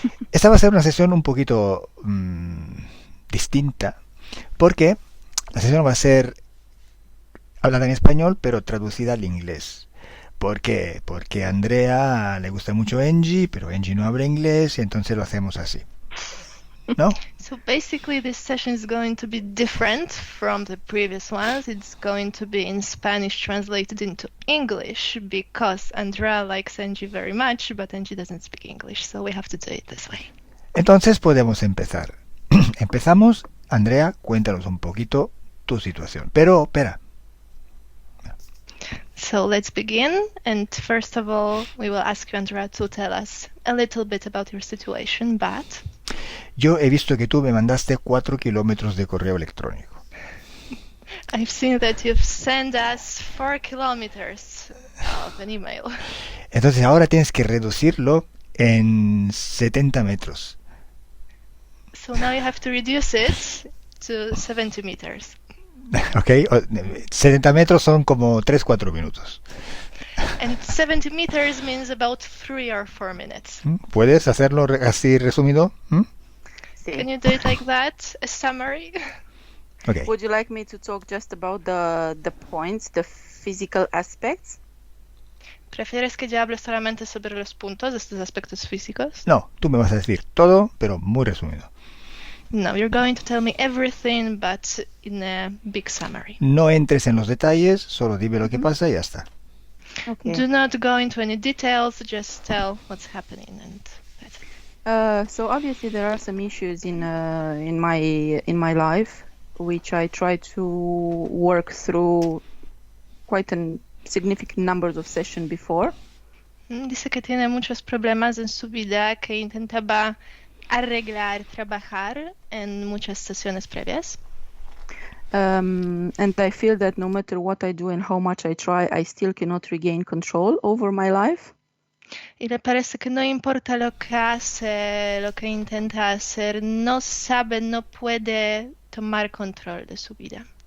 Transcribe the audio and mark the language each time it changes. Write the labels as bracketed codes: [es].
[es] Esta va a ser una sesión un poquito distinta, porque la sesión va a ser hablada en español, pero traducida al inglés. ¿Por qué? Porque a Andrea le gusta mucho Angie, pero Angie no habla inglés, y entonces lo hacemos así, ¿no? [en] So basically, this session is going to be different from the previous ones. It's going to be in Spanish translated into English because Andrea likes Angie very much, but Angie doesn't speak English, so we have to do it this way. [es] Entonces podemos empezar. Empezamos. Andrea, cuéntanos un poquito tu situación. Pero, espera, [en] So let's begin. And first of all, we will ask you, Andrea, to tell us a little bit about your situation, but [es] yo he visto que tú me mandaste 4 kilómetros de correo electrónico. [en] I've seen that you've sent us 4 kilometers of an email. [es] Entonces ahora tienes que reducirlo en 70 metros. [en] So now you have to reduce it to 70 meters. [es] ¿Ok? 70 metros son como 3-4 minutos. [en] And 70 meters means about 3 or 4 minutes. [es] ¿Puedes hacerlo así resumido? Sí. [en] Can you do it like that? A summary? Ok. Would you like me to talk just about the points, the physical aspects? [es] ¿Prefieres que yo hable solamente sobre los puntos, estos aspectos físicos? No, tú me vas a decir todo, pero muy resumido. [en] No, you're going to tell me everything, but in a big summary. [es] No entres en los detalles, solo dime lo que pasa y ya está. [en] Okay. Do not go into any details, just tell what's happening and that's it. So obviously there are some issues in my life which I try to work through quite a significant numbers of sessions before. [es] Dice que tiene muchos problemas en su vida que intentaba arreglar, trabajar en muchas sesiones previas. [en] And I feel that no matter what I do and how much I try, I still cannot regain control over my life. [es] Y le parece que no importa lo que hace, lo que intenta hacer, no sabe, no puede tomar control de su vida.